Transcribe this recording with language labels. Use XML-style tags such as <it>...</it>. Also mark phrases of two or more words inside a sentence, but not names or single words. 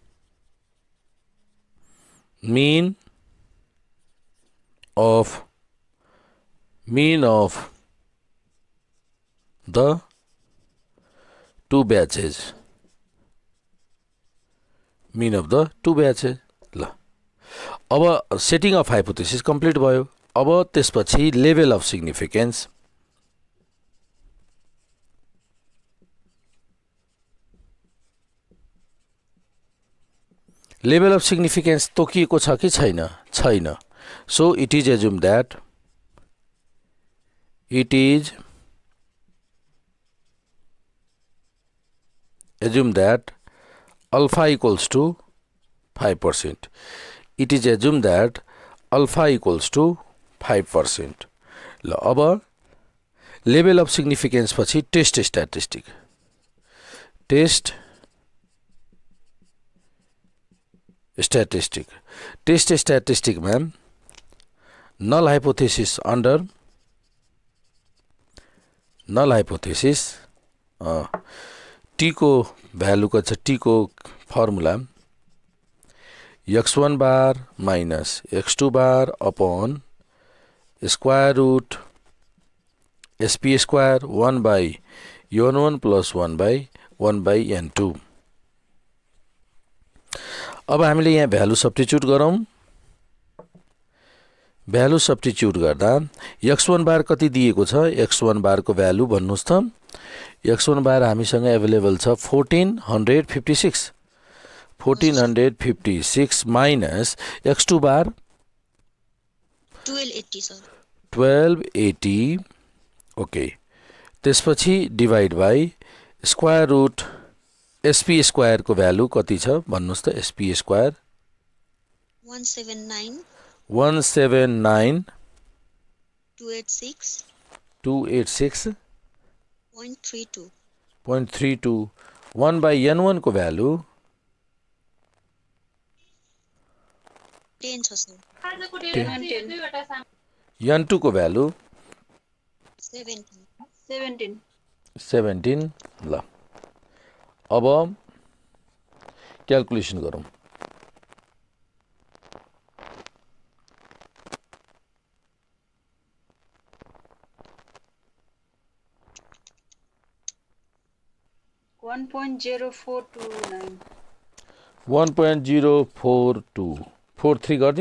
<en>mean of the two batches. mean of the two batches.</en> <ne>ल अब</ne> <en>setting of hypothesis complete</en> <ne>भयो. अब त्यसपछि</ne> <en>level of significance. level of significance</en> <ne>तोकिएको छ कि छैन.</ne> <en>छैन. so it is assume that alpha equals to 5%. It is assumed that alpha equals to 5%.</en> <ne>ल अब</ne> <en>level of significance</en> <ne>पछि</ne> <en>test statistic. test statisticमा null hypothesis under null hypothesis</en> <ne>टी को भ्यालु को छ. टी को फर्मुला</ne> <en>x1 bar minus x2 bar upon square root sp square 1 by n1 plus 1 by n2.</en> <ne>अब हामीले यहाँ</ne> <en>value substitute</en> <ne>गरौँ.</ne> <en>value substitute</en> <ne>गर्दा</ne> <en>x1 bar</en> <ne>कति दिएको छ.</ne> <en>x1 bar</en> <ne>को भ्यालु भन्नुस् त.</ne> <en>x1 bar</en> <ne>हामीसँग एभाइलेबल छ 1456</ne> <en>minus x2 bar</en> <ne>1280. ओके. त्यसपछि</ne> <en>divide by square root sp square</en> <ne>को भ्यालु कति छ भन्नुस् त.</ne> <en>sp square 179 286 0.32 1 by n1 को भ्यालु</en> <ne>10 छ सर. n2 को भ्यालु 17. ल अब क्याल्कुलेसन गरौँ.</ne> <en>One point zero four two nine.</en> <ne>1.04243 गरिदिउँ.</ne>